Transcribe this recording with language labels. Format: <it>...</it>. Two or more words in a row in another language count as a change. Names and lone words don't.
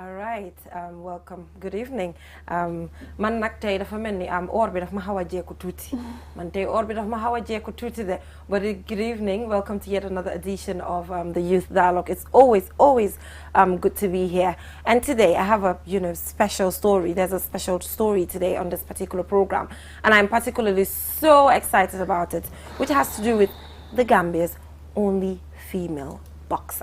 <en>right, welcome. Good evening.</en> <wo>Man nak tay dafa melni or bi daf ma xawa jeeku tuuti. Man tay or bi daf ma xawa jeeku tuuti de.</wo> <en>But good evening. Welcome to yet another edition of the Youth Dialogue. It's always good to be here. And today I have a special story. There's a special story today on this particular program, and I'm particularly so excited about it, which has to do with the Gambia's only female boxer.</en>